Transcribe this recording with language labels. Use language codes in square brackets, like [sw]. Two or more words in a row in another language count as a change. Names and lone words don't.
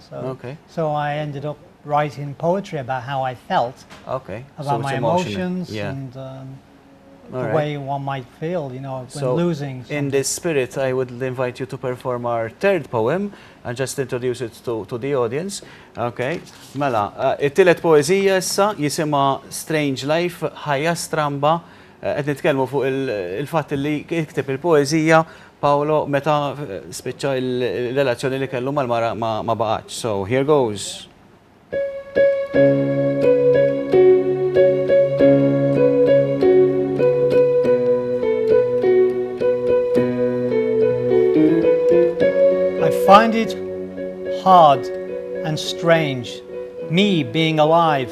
[en] So I ended up writing poetry about how I felt, about my emotions, and the way one might feel, you know, when losing something. In this spirit, I would invite you to perform our third poem and just introduce it to the audience. [mt] Okay, mela, it-tielet poezija issa jisimha Strange Life, ħajja stramba. Qed nitkellmu fuq il-fatt li kikteb il-poeżija Paolo meta spiċċa il-relazzjoni li kellu mal-mara ma baqgħetx. [en] So here goes. I find it hard and strange, me being alive.